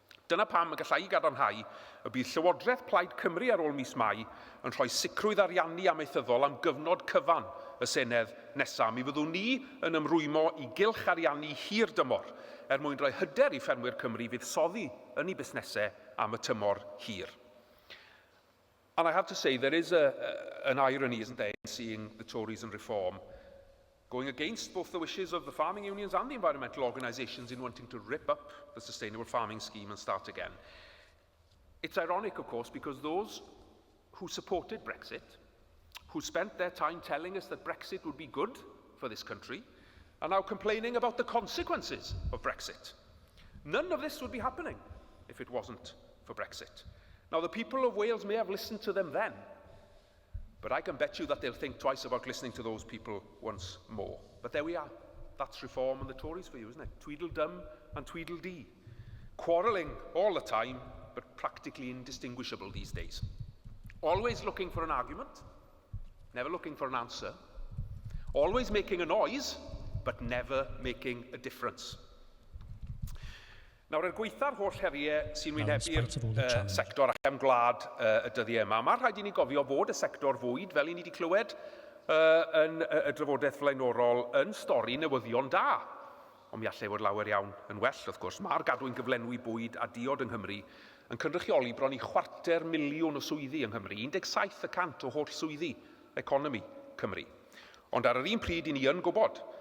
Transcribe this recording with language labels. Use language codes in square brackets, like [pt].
[cy] Dyna pam y gallai gadarnhau y bydd Llywodraeth Plaid Cymru ar ôl mis Mai yn rhoi sicrwydd ariannu amaethyddol am gyfnod cyfan y Senedd nesaf. Mi fyddwn ni yn ymrwymo i gylch ariannu hir dymor mwyn rhoi hyder i ffermwyr Cymru fydd soddi yn ei busnesau am y tymor hir. [en] And I have to say, there is an irony, isn't there, in seeing the Tories and Reform going against both the wishes of the farming unions and the environmental organisations in wanting to rip up the sustainable farming scheme and start again. It's ironic, of course, because those who supported Brexit, who spent their time telling us that Brexit would be good for this country, are now complaining about the consequences of Brexit. None of this would be happening if it wasn't for Brexit. Now, the people of Wales may have listened to them then, but I can bet you that they'll think twice about listening to those people once more. But there we are. That's Reform and the Tories for you, isn't it? Tweedledum and Tweedledee. Quarrelling all the time, but practically indistinguishable these days. Always looking for an argument, never looking for an answer. Always making a noise, but never making a difference. [cy] Nawr, gweitha'r holl heriau sy'n wynebu'r sector ac gwlad y dyddiau yma, mae rhaid i ni gofio fod y sector fwyd, fel i ni wedi clywed yn y drafodaeth flaenorol, yn stori newyddion da. Ond mi allai fod lawer iawn yn well, wrth gwrs. Mae'r gadwyn gyflenwi bwyd a diod yng Nghymru yn cynrychioli bron i 250,000 o swyddi yng Nghymru, 17% o holl swyddi economi Cymru. Ond ar yr un pryd, i ni yn gwybod